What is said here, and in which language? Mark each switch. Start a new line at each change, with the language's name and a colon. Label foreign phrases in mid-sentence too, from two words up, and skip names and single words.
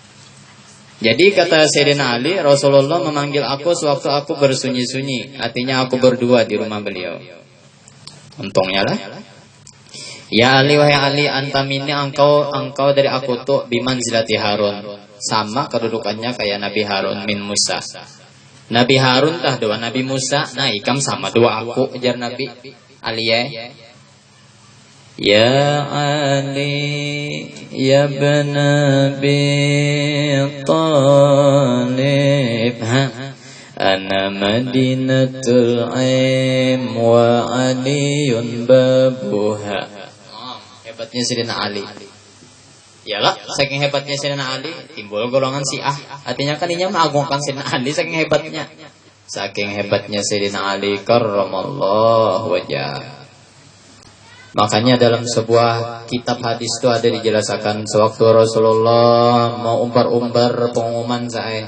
Banjar: Nah, Jadi kata Sayyidina Ali, Rasulullah memanggil aku sewaktu aku bersunyi-sunyi. Artinya aku berdua di rumah beliau. Untungnya lah. Ya Ali, wahai Ali,
Arabic: أنت مني,
Banjar: engkau dari aku tuh
Arabic: بمنزلة هارون.
Banjar: Sama kedudukannya kayak Nabi Harun
Arabic: من موسى.
Banjar: Nabi Harun tah dua Nabi Musa. Nah ikam sama dua aku, ajar Nabi Ali ya.
Arabic: يا علي يا ابن أبي طالب أنا مدينة العلم وعلي بابها.
Banjar: Hebatnya Sayyidina Ali. Yalah, saking hebatnya Sayyidina Ali, timbul golongan Syiah. Artinya kan ini mengagungkan Sayyidina Ali saking hebatnya. Saking hebatnya Sayyidina Ali
Arabic: كرم الله وجهه.
Banjar: Makanya dalam sebuah kitab hadis itu ada dijelaskan sewaktu Rasulullah mau umbar-umbar pengumuman saya.